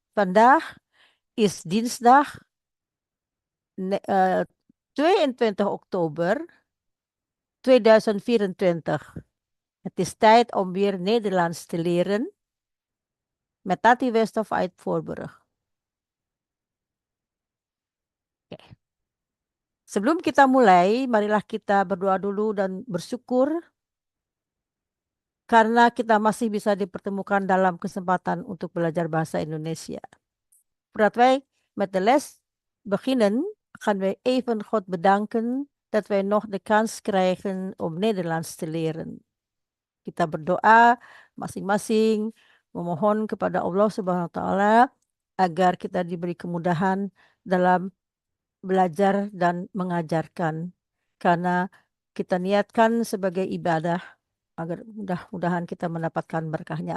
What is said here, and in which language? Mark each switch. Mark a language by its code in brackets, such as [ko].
[nl] Vandaag is dinsdag 22 oktober 2024. Het is tijd om weer Nederlands te leren met Tati Westhoff uit Voorburg. Oke. [id] Sebelum kita mulai, marilah kita berdoa dulu dan bersyukur karena kita masih bisa dipertemukan dalam kesempatan untuk belajar bahasa Indonesia. [nl] Voordat wij met de les beginnen, gaan wij even God bedanken dat wij nog de kans krijgen om Nederlands te leren. [id] Kita berdoa masing-masing memohon kepada Allah Subhanahu wa taala agar kita diberi kemudahan dalam belajar dan mengajarkan, karena kita niatkan sebagai ibadah agar mudah-mudahan kita mendapatkan berkahnya.